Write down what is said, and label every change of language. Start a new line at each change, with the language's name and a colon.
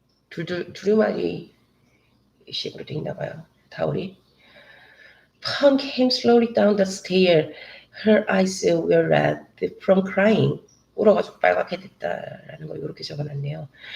Korean: 두루마리 식으로 돼 있나 봐요. 타월이.
English: Pam came slowly down the stair. Her eyes were red from crying.
Korean: 울어가지고 빨갛게 됐다라는 걸 이렇게 적어놨네요.